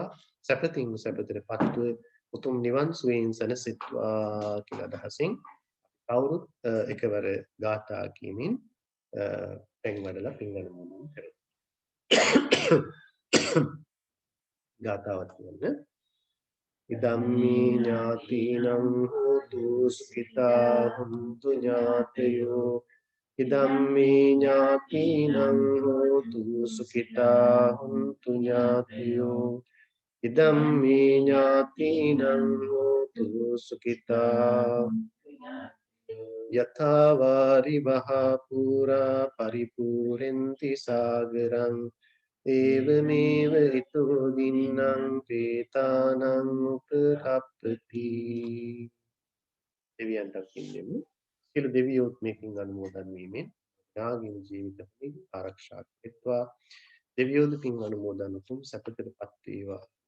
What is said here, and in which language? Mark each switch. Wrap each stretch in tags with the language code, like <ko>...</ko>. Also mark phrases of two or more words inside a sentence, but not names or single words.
<si>සැපතින් සැපතරපත්ව උතුම් නිවන් සුවයෙන් සැනසෙත්වා කියලා අදහසින් කවුරුත් එකවර ගාථා කියමින් පෙන් වඩලා පින් අනුමෝදන් කරමු. ගාථාවත් කියන්න.</si> <pi>ඉදම්මේ ඥාතිනං හෝතු සුඛිතා හුන්තු ඥාතයෝ ඉදම්මේ ඥාතිනං හෝතු සුඛිතා හුන්තු ඥාතයෝ ඉදම්මේ ඥාතිනං හෝතු සුඛිතා යථා වාරි වහා පුරා පරිපූර්ණන්ති සාගරං ඒවමේව ඊතෝ දින්නම් ප්‍රේතානං උපකප්පති.</pi> <si>දෙවියන්ට කියෙමු සියලු දෙවියෝත් මේකින් අනුමෝදන් වීමෙන් යාගින් ජීවිතේ ආරක්ෂා කෙත්වා දෙවියෝද පින් අනුමෝදන් උතුම් සැපතටපත් වේවා.</si>